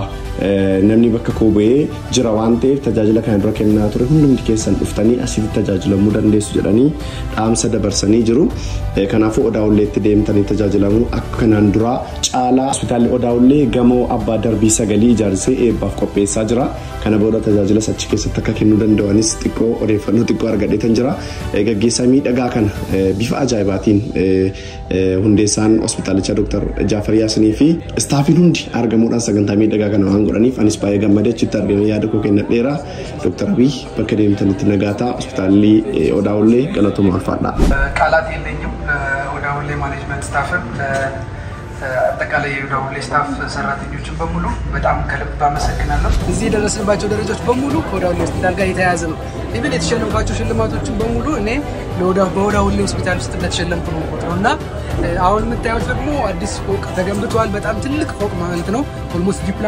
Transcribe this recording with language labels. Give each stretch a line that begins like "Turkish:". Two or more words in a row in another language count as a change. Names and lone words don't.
Oromo: namni bakka koobee jira waan ta'eef tajaajila kana dura kennaa ture hundumti keessan dhuftanii asitti tajaajilamuu dandeessu jedhanii dhaamsa dabarsanii jiru kanaafuu Odaawulleetti deemtanii tajaajilamuu akka kanaan dura caalaa hospitaalli Odaawullee gamoo abbaa darbii sagalii ijaarsee eebbaaf qopheessaa jira kana booda tajaajila achi keessatti akka kennuu danda'anis xiqqoo odeeffannoo xiqqoo argadheetan jira gaggeessaa miidhagaa kana bifa ajaa'ibaatiin hundeessaan hospitaalicha Dr. Jaafar Yaasinii fi istaafiin hundi argamuudhaan sagantaa miidhagaa kana waan godhaniif anis baay'ee gammadee achitti argamee yaada koo kennadheera Dr. Abiy bakka deemtanitti nagaataa hospitaalli Odaawullee galatoomaa ulfaadha
Amharic: ቃላት የለኝም ኦዳውሌ
English: management staff
Amharic: አጠቃላይ የኦዳውሌ ስታፍ ሰራተኞችን በሙሉ በጣም ከልብ አመሰግናለሁ እዚህ የደረስንባቸው ደረጃዎች በሙሉ ከኦዳውሌ ሆስፒታል ጋር የተያያዘ ነው ኢቭን የተሸለምኳቸው ሽልማቶችን በሙሉ እኔ በኦዳውሌ ሆስፒታል ውስጥ እንደተሸለምኩ ነው ቆጥሮና አሁን የምታዩት ደግሞ አዲስ ፎቅ ተገንብቷል በጣም ትልቅ ፎቅ ማለት ነው ኦልሞስት